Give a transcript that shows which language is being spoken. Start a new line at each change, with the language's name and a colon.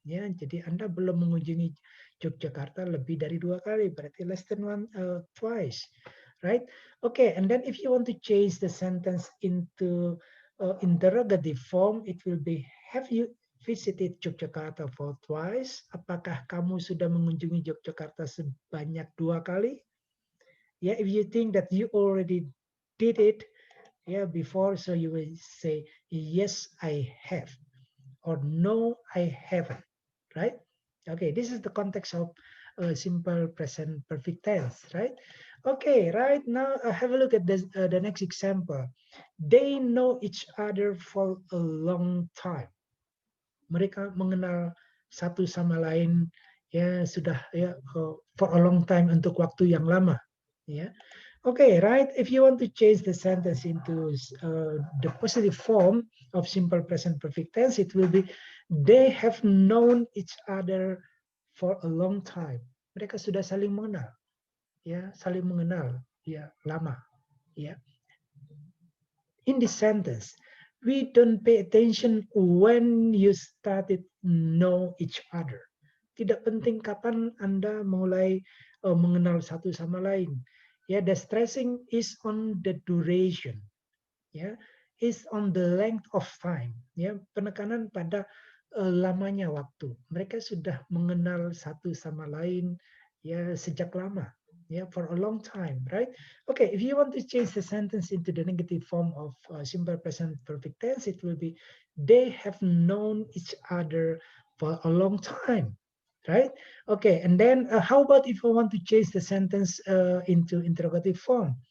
Indonesian: Ya, jadi Anda belum mengunjungi Yogyakarta lebih dari 2 kali, berarti less than twice, right?
English: Okay, and then if you want to change the sentence into interrogative form, it will be, have you visited Yogyakarta for twice?
Indonesian: Apakah kamu sudah mengunjungi Yogyakarta sebanyak 2 kali?
English: Yeah, if you think that you already did it, yeah, before, so you will say yes I have, or no I haven't, right? Okay, this is the context of simple present perfect tense, right? Okay, right now have a look at this, the next example. They know each other for a long time.
Indonesian: Mereka mengenal satu sama lain ya sudah ya for a long time, untuk waktu yang lama, ya.
English: Okay, right? If you want to change the sentence into the positive form of simple present perfect tense, it will be, they have known each other for a long time.
Indonesian: Mereka sudah saling mengenal, ya, saling mengenal, ya, lama, ya.
English: In this sentence, we don't pay attention when you started know each other.
Indonesian: Tidak penting kapan Anda mulai mengenal satu sama lain.
English: Ya, the stressing is on the duration. Ya, is on the length of time.
Indonesian: Ya, penekanan pada lamanya waktu. Mereka sudah mengenal satu sama lain ya sejak lama.
English: Yeah, for a long time, right? Okay, if you want to change the sentence into the negative form of simple present perfect tense, it will be, they have known each other for a long time, right? Okay, and then how about if I want to change the sentence into interrogative form?